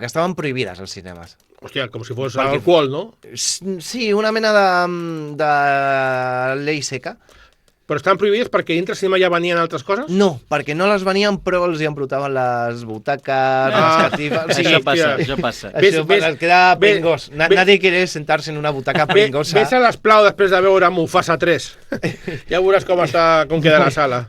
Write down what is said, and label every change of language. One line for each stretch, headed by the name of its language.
Catalan: Que estaven prohibides els cinemes. Hòstia, com si fos alcohol, no? Sí, una mena de llei seca. Però estan prohibides perquè dintre el cinema ja venien altres coses? No, perquè no les venien, però els hi embrutaven les butaques, les catifes... Això passa. Això les queda pringós.
Spanish: Nadie quiere sentarse en una butaca pringosa.
Catalan: Ves a l'esplau després de veure Mufasa 3. Ja veuràs com queda la sala.